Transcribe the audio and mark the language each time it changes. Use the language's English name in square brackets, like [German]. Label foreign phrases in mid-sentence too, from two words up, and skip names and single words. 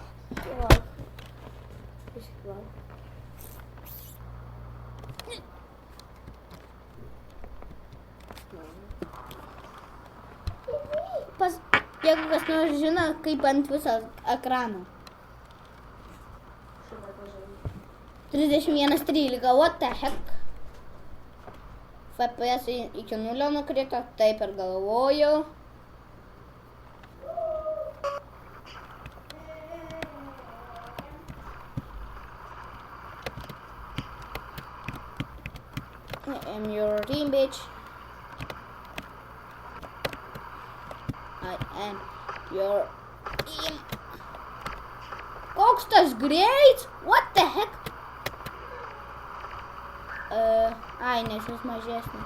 [Lithuanian] Išklau. Jeigu kas nors žino, kaip ant viso ekrano. 31:13, [English] what the heck? [Lithuanian] FPS iki 0 nukrito, taip ir galvojau. [English] I am your team, bitch. I am your team. [Lithuanian] Koks tas greitis? [English] What the heck? [Lithuanian] Ai, nes jis mažesnis.